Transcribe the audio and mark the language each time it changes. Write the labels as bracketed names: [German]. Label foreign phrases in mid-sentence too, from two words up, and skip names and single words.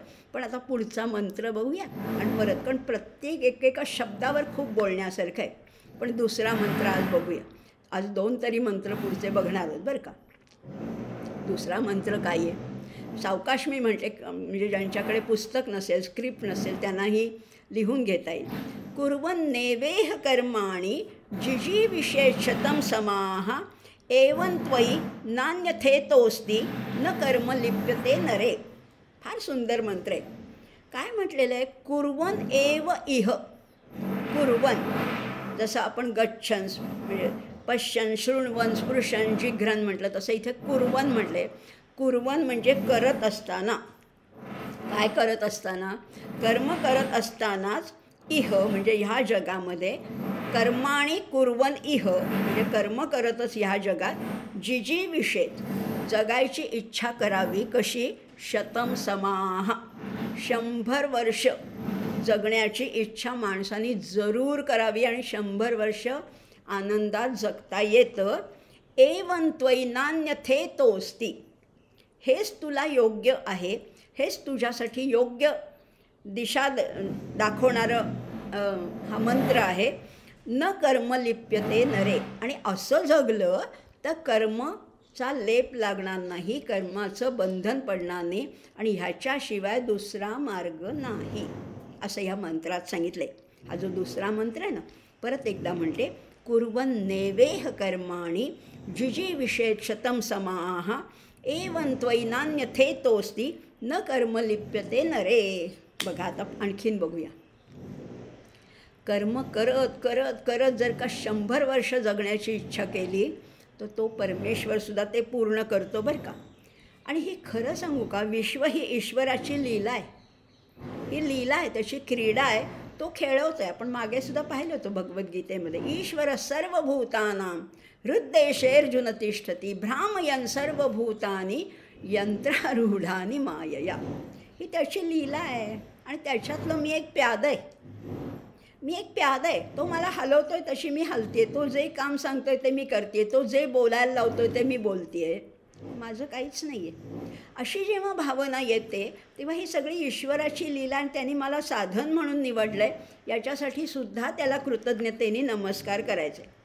[Marathi] पण आता पुढचा मंत्र बघूया आणि परत, कारण प्रत्येक एकेका शब्दावर खूप बोलण्यासारखं आहे. पण दुसरा मंत्र आज बघूया. आज 2 तरी मंत्र पुढचे बघणार आहोत बरं का. दुसरा मंत्र काय आहे? सावकाश मी म्हणते, म्हणजे ज्यांच्याकडे पुस्तक नसेल, स्क्रिप्ट नसेल त्यांनाही लिहून घेता येईल. [Sanskrit] कुर्वन् नेवेह कर्माणि जिजीविषेच्छतं समाः एवं त्वयि नान्यथेतोस्ति न कर्म लिप्यते नरे. [Marathi] फार सुंदर मंत्र आहे. काय म्हटलेलं आहे? [Sanskrit] कुर्वन् एव इह. कुर्वन्, [Marathi] जसं आपण गच्छन् म्हणजे [Sanskrit] पश्यन्, शृण्वन्, स्पृशन्, जिघ्रन् [Marathi] म्हटलं, तसं इथे कुर्वन् म्हटलं आहे. कुर्वन् म्हणजे करत असताना. काय करत असताना? कर्म करत असतानाच इह म्हणजे ह्या जगामध्ये [Sanskrit] कर्माणि कुर्वन् [Marathi] इह म्हणजे कर्म करतच ह्या जगात जिजीविषेत जगायची इच्छा करावी. कशी? [Sanskrit] शतम समाह [Marathi] 100 वर्ष जगण्याची इच्छा माणसाने जरूर करावी आणि 100 वर्ष आनंदात जगता येतं. [Sanskrit] एवं त्वयिनान्यथेतोस्ति [Marathi] हेच तुला योग्य आहे, हेच तुझ्यासाठी योग्य दिशा दाखवणारं हा मंत्र आहे. [Sanskrit] न कर्म लिप्यते नरे [Marathi] आणि असं जगलं तर कर्मचा लेप लागणार नाही, कर्माचं बंधन पडणार नाही आणि ह्याच्याशिवाय दुसरा मार्ग नाही असं ह्या मंत्रात सांगितलं आहे. हा जो दुसरा मंत्र आहे ना, परत एकदा म्हणते. [Sanskrit] कुर्वन् नैवेह कर्माणि जिजीविषेत शतम समाह एवं त्वयिनान्यथेतोस्ति न कर्म लिप्यते नरे. [Marathi] बघा आता आणखीन बघूया. कर्म करत करत करत जर का 100 वर्ष जगण्याची इच्छा केली तर तो परमेश्वरसुद्धा ते पूर्ण करतो बरं का. आणि ही खरं सांगू का, विश्व ही ईश्वराची लीला आहे. ही लीला आहे, त्याची क्रीडा आहे, तो खेळवतो आहे. आपण मागेसुद्धा पाहिलं होतं भगवद्गीतेमध्ये. [Sanskrit] ईश्वर सर्वभूतानां हृद्देशेर्जुन तिष्ठती भ्रामयन् सर्वभूतानि यंत्रारूढानि मायया. [Marathi] ही त्याची लीला आहे आणि त्याच्यातलं मी एक प्याद आहे. तो मला हलवतोय तशी मी हलते. तो जे काम सांगतोय ते मी करते. तो जे बोलायला लावतोय ते मी बोलते. माझं काहीच नाही आहे. अशी जेव्हा भावना येते तेव्हा ही सगळी ईश्वराची लीला आणि त्यांनी मला साधन म्हणून निवडलं आहे, याच्यासाठी सुद्धा त्याला कृतज्ञतेने नमस्कार करायचे.